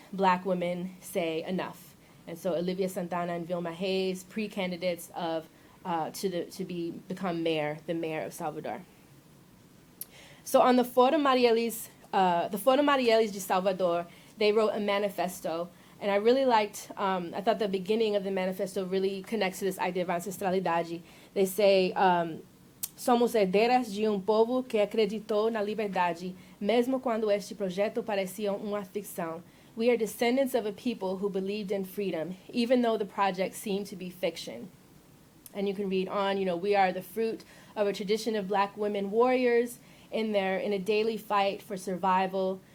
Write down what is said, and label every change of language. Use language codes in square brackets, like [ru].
[en] Black women say enough. And so Olivia Santana and Vilma Hayes, pre-candidates to become the mayor of Salvador. So on the Foro Marielles de Salvador, they wrote a manifesto, and I really liked. I thought the beginning of the manifesto really connects to this idea of ancestralidade. They say, [pt] somos herdeiras de povo que acreditou na liberdade, mesmo quando este projeto parecia uma ficção. [en] We are descendants of a people who believed in freedom, even though the project seemed to be fiction. And you can read on, you know, we are the fruit of a tradition of Black women warriors in a daily fight for survival.